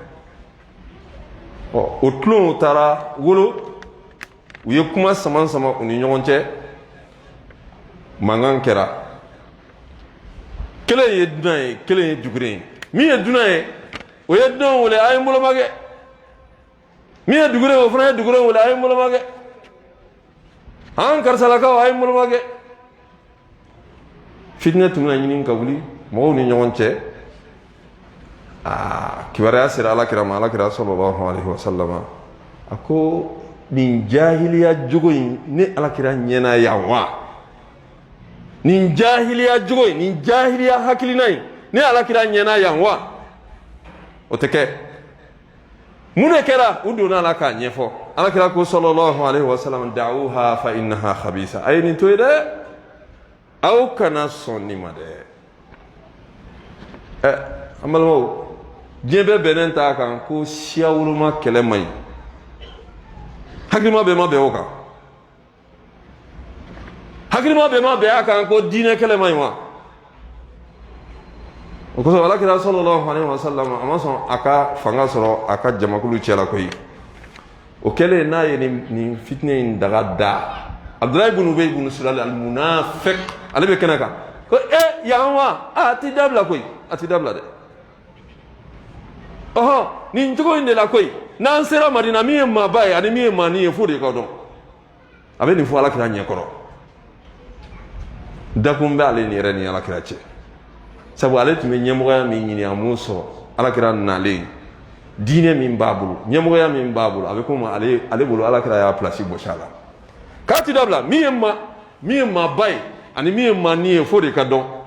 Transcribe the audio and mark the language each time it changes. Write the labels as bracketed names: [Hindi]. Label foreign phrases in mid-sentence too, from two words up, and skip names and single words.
[Bambara] o tulonw taara wolo u ye kuma sama sama u ni ɲɔgɔn cɛ mankan kɛra kelen ye dunan ye kelen ye juguren ye min ye dunan ye o ye dunan wele a ye n bolomakɛ min ye duguren ye o fana ye duguren wele a ye n bolomakɛ an karisalakaw a ye n bolomakɛ fitinɛ tun bɛna ɲini ka wuli mɔgɔw ni ɲɔgɔn cɛ kibaruya sera alakira ma alakira [Arabic] صلى الله عليه وسلم [Bambara] a ko nin jahiliya jogo in ne alakira ɲɛna yan wa nin jahiliya jogo in nin jahiliya hakilina in ne alakira ɲɛna yan wa o tɛ kɛ mun de kɛra u donna la k'a ɲɛfɔ alakira ko [Arabic] صلى الله عليه وسلم دعوها فإنها خبيثة [Bambara] a ye nin to ye dɛ aw kana sɔn nin ma dɛ an balimaw diɲɛ bɛɛ bɛnnen t'a kan ko siya woloma kɛlɛ man ɲi hakilima bɛɛ ma bɛn o kan hakilima bɛɛ ma bɛn a kan ko diinɛ kɛlɛ man ɲi wa o kosɔn alakira [Arabic] صلى الله عليه وسلم [Bambara] a ma sɔn a ka fanga sɔrɔ a ka jamakulu cɛla koyi o kɛlen n'a ye nin fitinɛ in daga da Abdulahi ibn Ubay ibn Sulal al-munafiq ale bɛ kɛnɛ kan ko yan wa a ti dabila koyi a ti dabila dɛ nin cogo in de la koyi n'an sera Madina min ye maaba ye ani min ye maani ye fo de ka dɔn a bɛ nin fɔ alakira ɲɛkɔrɔ dakun bɛ ale ni yɛrɛ ni alakira cɛ sabu ale tun bɛ ɲɛmɔgɔya min ɲini a m'o sɔrɔ alakira nalen diinɛ min b'a bolo ɲɛmɔgɔya min b'a bolo a bɛ komi ale bolo alakira y'a pilasi gosi a la k'a ti dabila min ye maaba ye ani min ye maani ye fo de ka dɔn